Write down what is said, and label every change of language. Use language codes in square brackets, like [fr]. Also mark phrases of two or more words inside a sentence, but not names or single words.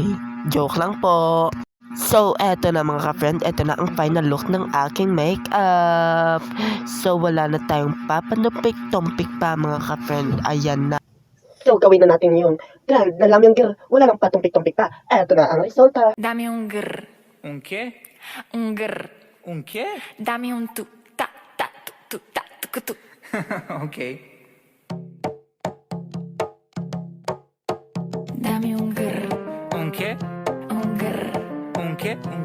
[tl] Joke lang po. So eto na mga ka-friend, eto na ang [en] final look [tl] ng aking makeup. So wala na tayong papanupik-tumpik pa mga ka-friend, ayan na. So, gawin na natin yung trend na lamyang grrr. Wala nang patumpik-tumpik pa. Eto na ang resulta. [es] Dame un grr, ¿Un qué? un grr. ¿Un qué? Dame un tu ta ta tu ta tu tu. Ok. Dame un grr, ¿Un qué? un grr, ¿Un qué? ¿Un qué?